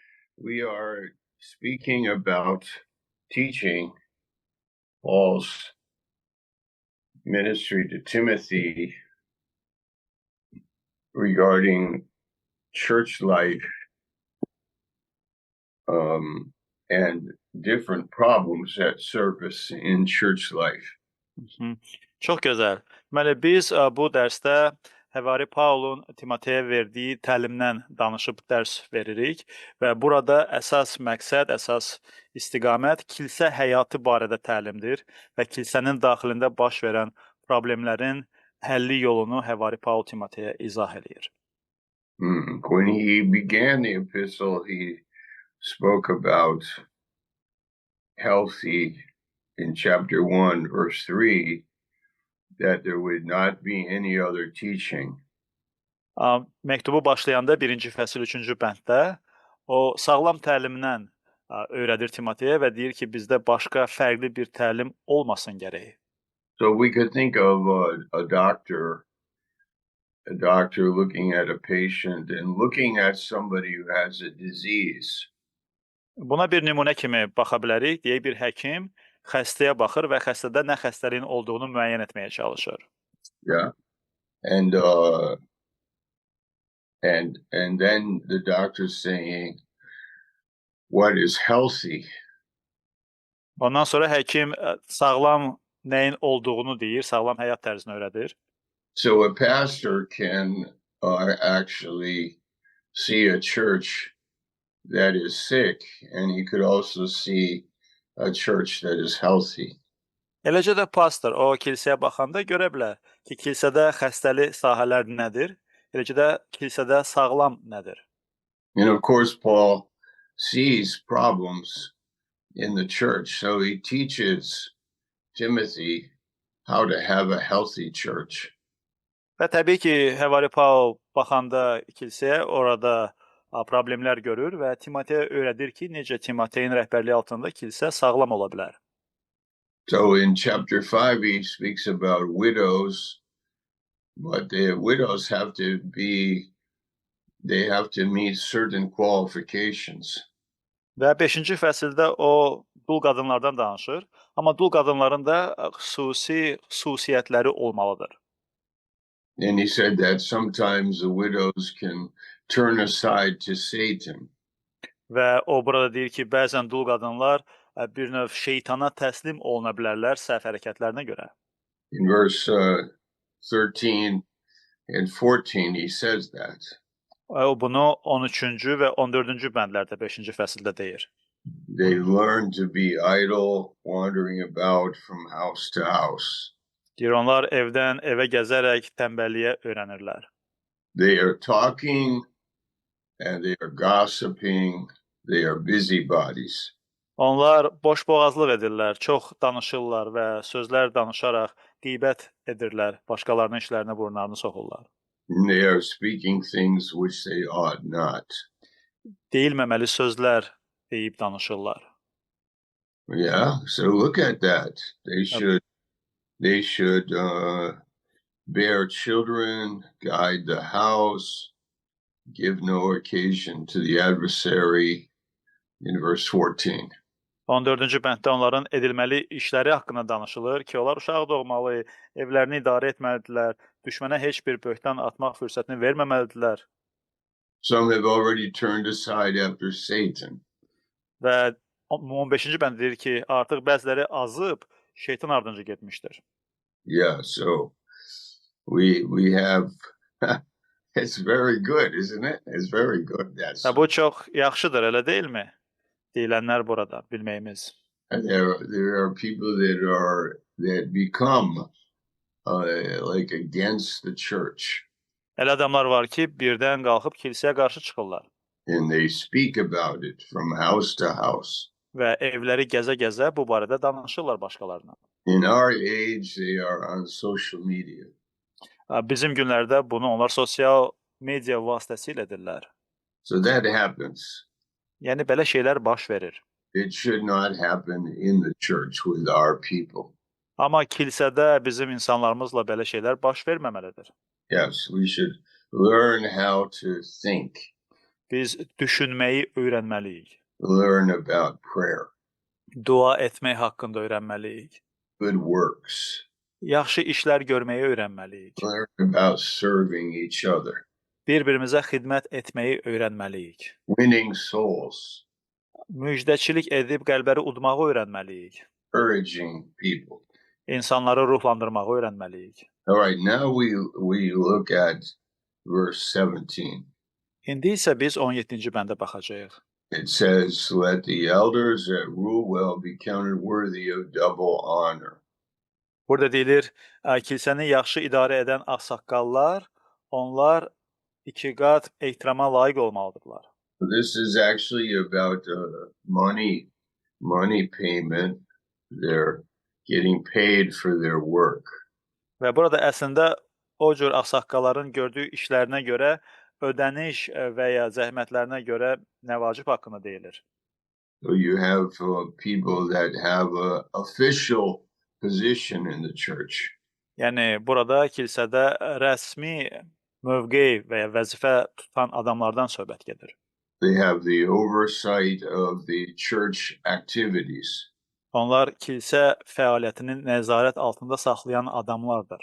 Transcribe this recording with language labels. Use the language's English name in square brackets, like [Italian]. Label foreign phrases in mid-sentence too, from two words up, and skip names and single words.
[English] We are speaking about teaching Paul's ministry to Timothy regarding church life and different problems that surface in church life. [Azerbaijani] Hı. Çox gözəl. Deməli, biz bu dərsdə Həvari Paulun Timoteyə verdiyi təlimdən danışıb dərs veririk və burada əsas məqsəd, əsas istiqamət kilsə həyatı barədə təlimdir və kilsənin daxilində baş verən problemlərin həlli yolunu Həvari Paul Timoteyə izah edir. [English] When he began the epistle, he spoke about healthy in chapter 1, verse 3, that there would not be any other teaching. [Azerbaijani] Məktubu başlayanda 1-ci fəsil 3-cü bənddə o sağlam təlimdən öyrədir Timoteyə və deyir ki, bizdə başqa fərqli bir təlim olmasın gərək. [English] So we could think of a doctor looking at a patient and looking at somebody who has a disease. [Azerbaijani] Buna bir nümunə kimi baxa bilərik. Deyək bir həkim xəstəyə baxır və xəstədə nə xəstəliyin olduğunu müəyyən etməyə çalışır. [English] Yeah. And then the doctor's saying what is healthy. [Azerbaijani] Ondan sonra həkim sağlam nəyin olduğunu deyir, sağlam həyat tərzini öyrədir. [English] So a pastor can actually see a church that is sick, and he could also see a church that is healthy. [Azerbaijani] Eləcə də pastor o kilsəyə baxanda görə bilər ki, kilsədə xəstəli sahələr nədir, eləcə də kilsədə sağlam nədir. [English] And of course, Paul sees problems in the church, so he teaches Timothy how to have a healthy church. [Azerbaijani] Və təbii ki, Həvari Paul baxanda kilsəyə orada problemlər görür və Timoteyə öyrədir ki, necə Timoteyin rəhbərliyi altında kilsə sağlam ola bilər. [English] So in chapter 5, he speaks about widows, but the widows have to meet certain qualifications. [Azerbaijani] Və 5-ci fəsildə o dul qadınlardan danışır, amma dul qadınların da xüsusi xüsusiyyətləri olmalıdır. [English] And he said that sometimes the widows can turn aside to Satan. [Azerbaijani] Və o burada deyir ki, bəzən dul qadınlar bir növ şeytana təslim oluna bilərlər səhv hərəkətlərinə görə. [English] In verse 13 and 14 he says that. [Azerbaijani] O bunu 13-cü və 14-cü bəndlərdə 5-ci fəsildə deyir. [English] They learn to be idle, wandering about from house to house. [Azerbaijani] Deyir, onlar evdən evə gəzərək tənbəlliyə öyrənirlər. [English] They are talking and they are gossiping. They are busybodies. [Azerbaijani] Onlar boş boğazlıq edirlər, çox danışırlar və sözlər danışaraq qeybət edirlər, başqalarının işlərinə burunlarını soxurlar. [English] They are speaking things which they ought not. [Azerbaijani] Deyilməməli sözlər deyib danışırlar. [English] Yeah, so look at that. They should bear children, guide the house, give no occasion to the adversary. In verse 14. [Azerbaijani] 14-cü bənddə onların edilməli işləri haqqında danışılır ki, onlar uşaq doğmalı, evlərini idarə etməlidirlər, düşmənə heç bir böhtan atmaq fürsətini verməməlidirlər. [English] Some have already turned aside after Satan. [Azerbaijani] Və 15-ci bənd deyir ki, artıq bəziləri azıb, şeytan ardınca getmişdir. [English] Yeah, so we have it's very good, isn't it? It's very good. [Azerbaijani] Bu çox yaxşıdır, elə deyilmi? Deyilənlər burada bilməyimiz. [English] And there are people that become like against the church. [Azerbaijani] Elə adamlar var ki, birdən qalxıb kilsəyə qarşı çıxırlar. [English] And they speak about it from house to house. [Azerbaijani] Və evləri gəzə-gəzə bu barədə danışırlar başqalarına. [English] In our age, they are on social media. [Azerbaijani] Bizim günlərdə bunu onlar sosial media vasitəsilə edirlər. [English] So that happens. [Azerbaijani] Yəni belə şeylər baş verir. [English] It should not happen in the church with our people. [Azerbaijani] Amma kilsədə bizim insanlarımızla belə şeylər baş verməməlidir. [English] Yes, we should learn how to think. [Azerbaijani] Biz düşünməyi öyrənməliyik. [English] learn about prayer, [Azerbaijani] Dua etmək haqqında öyrənməliyik. [English] good works, [Azerbaijani] Yaxşı işlər görməyi öyrənməliyik. [English] learn about serving each other, [Azerbaijani] Bir-birimizə xidmət etməyi öyrənməliyik. [English] winning souls, [Azerbaijani] Müjdəçilik edib qəlbləri udmağı öyrənməliyik. [English] encouraging people. [Azerbaijani] İnsanları ruhlandırmağı öyrənməliyik. [English] All right, now we look at verse 17. [Azerbaijani] İndi isə biz 17-ci bəndə baxacağıq. [English] It says, "Let the elders that rule well be counted worthy of double honor." [Azerbaijani] Burada deyilir, kilsəni yaxşı idarə edən ağsaqqallar, onlar iki qat ehtirama layiq olmalıdırlar. [English] This is actually about money payment. They're getting paid for their work. [Azerbaijani] Və burada əslində o cür ağsaqqalların gördüyü işlərinə görə ödəniş və ya zəhmətlərinə görə nəvacib haqqında deyilir. [English] So you have people that have a official position in the church. [Azerbaijani] Yəni burada kilsədə rəsmi mövqe və ya vəzifə tutan adamlardan söhbət gedir. [English] They have the oversight of the church activities. [Azerbaijani] Onlar kilsə fəaliyyətini nəzarət altında saxlayan adamlardır.